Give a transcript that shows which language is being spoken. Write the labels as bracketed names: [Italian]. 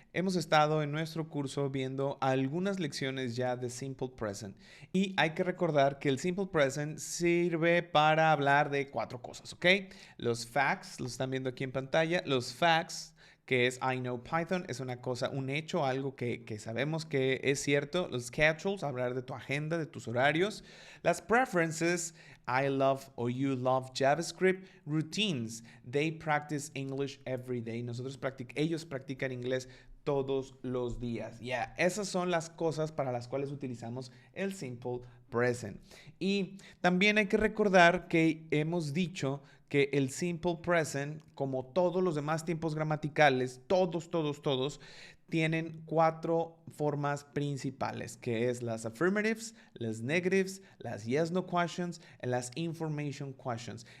[Spanish] Hemos estado en nuestro curso viendo algunas lecciones ya de Simple Present y hay que recordar que el Simple Present sirve para hablar de cuatro cosas, ¿ok? Los facts, los están viendo aquí en pantalla, los facts que es [English] I know Python, [Spanish] es una cosa, un hecho, algo que sabemos que es cierto. Los schedules, hablar de tu agenda, de tus horarios. Las [English] preferences, I love or you love JavaScript. Routines, they practice English every day. [Spanish] Ellos practican inglés todos los días. Ya, esas son las cosas para las cuales utilizamos el Simple Present. Y también hay que recordar que hemos dicho que el Simple Present, como todos los demás tiempos gramaticales, todos, tienen cuatro formas principales, que es las affirmatives, las negatives, las yes no questions y las information questions.